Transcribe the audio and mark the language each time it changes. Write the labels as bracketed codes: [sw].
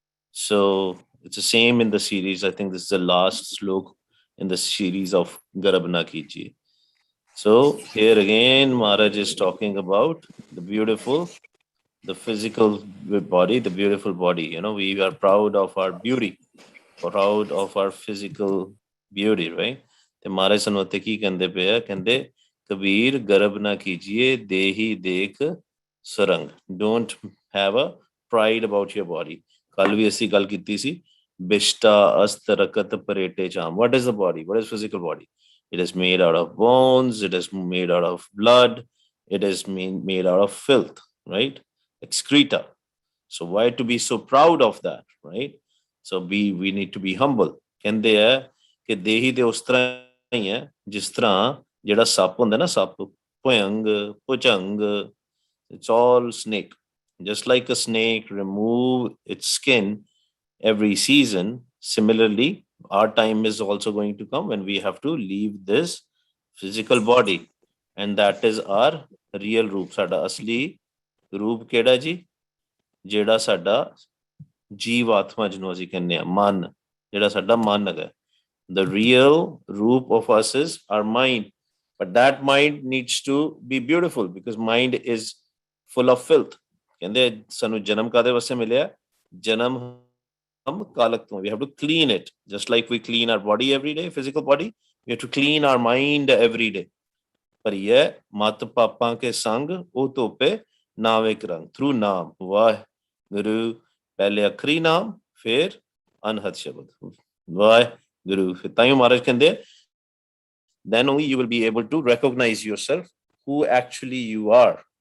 [en] So it's the same in the series. I think this is the last slok in the series of Garab Na Kijiye. So here again Maharaj is talking about the beautiful, the physical body, the beautiful body. You know, we are proud of our beauty, proud of our physical beauty, right? [pa] ਤੇ ਮਹਾਰਾਜ ਸਾਨੂੰ ਉੱਥੇ ਕੀ ਕਹਿੰਦੇ ਪਏ ਆ? ਕਹਿੰਦੇ ਕਬੀਰ ਗਰਬ ਨਾ ਕੀਜੀਏ ਦੇਹੀ ਦੇਖ ਸੁਰੰਗ। [en] Don't have a pride about your body. [pa] ਕੱਲ ਵੀ ਅਸੀਂ ਗੱਲ ਕੀਤੀ ਸੀ ਬਿਸ਼ਟਾ ਅਸਤ ਰਕਤ ਪਰੇਟੇ charm. [en] what is the body? What is physical body? It is made out of bones, it is made out of blood, it is made out of filth, right? Excreta. So why to be so proud of that, right? So we need to be humble. [pa] ਕਹਿੰਦੇ ਆ ਕਿ ਦੇਹੀ ਤੇ ਉਸ ਤਰ੍ਹਾਂ ਹੀ ਹੈ ਜਿਸ ਤਰ੍ਹਾਂ ਜਿਹੜਾ ਸੱਪ ਹੁੰਦਾ ਨਾ, ਸੱਪ ਭਯੰਗ ਭੁਜੰਗ, [en] it's all snake. Just like a snake remove its skin every season, similarly our time is also going to come when we have to leave this physical body, and that is our real roop. [pa] ਸਾਡਾ ਅਸਲੀ ਰੂਪ ਕਿਹੜਾ ਜੀ? ਜਿਹੜਾ ਸਾਡਾ ਜੀਵ ਆਤਮਾ ਜਿਹਨੂੰ ਅਸੀਂ ਕਹਿੰਦੇ ਹਾਂ, ਮਨ, ਜਿਹੜਾ ਸਾਡਾ ਮਨ ਹੈਗਾ। [en] The real roop of us is our mind, but that mind needs to be beautiful because mind is full of filth. [pa] ਕਹਿੰਦੇ ਸਾਨੂੰ ਜਨਮ ਕਾਹਦੇ ਵਾਸਤੇ ਮਿਲਿਆ? ਜਨਮ ਹਮ ਕਾਲਕ ਤੋਂ। [en] We have to clean it, just like we clean our body every day, physical body, we have to clean our mind every day. [pa] ਪਰ ਇਹ ਮਤ ਪਾਪਾਂ ਕੇ ਸੰਗ ਉਹ ਧੋਪੇ ਨਾਵੇ ਕਰੰਗ, [en] through [pa] ਨਾਮ ਵਾਹਿਗੁਰੂ। ਪਹਿਲੇ ਅਖਰੀ ਨਾਮ, ਫਿਰ ਅਨਹਦ ਸ਼ਬਦ ਵਾਹਿਗੁਰੂ। ਫਿਰ ਤਾਈਓ ਮਹਾਰਾਜ ਕਹਿੰਦੇ [en] then only you will be able to recognize yourself, who actually you are.